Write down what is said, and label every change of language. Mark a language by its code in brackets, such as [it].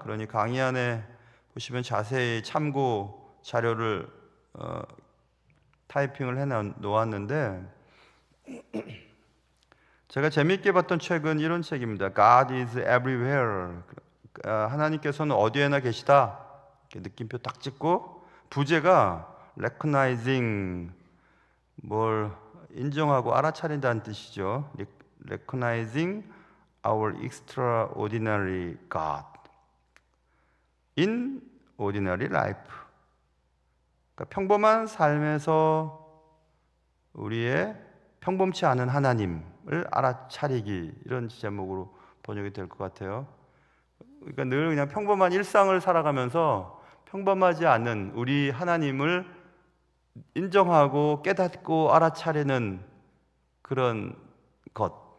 [ko] 그러니 강의안에 보시면 자세히 참고 자료를 타이핑을 해 놓았는데, 제가 재미있게 봤던 책은 이런 책입니다. [en] God is everywhere. [ko] 하나님께서는 어디에나 계시다. 이렇게 느낌표 딱 찍고, 부제가 recognizing, 뭘 인정하고 알아차린다는 뜻이죠. [en] recognizing our extraordinary God in ordinary life. [ko] 그러니까 평범한 삶에서 우리의 평범치 않은 하나님을 알아차리기, 이런 제목으로 번역이 될 것 같아요. 그러니까 늘 그냥 평범한 일상을 살아가면서 평범하지 않은 우리 하나님을 인정하고 깨닫고 알아차리는 그런 것.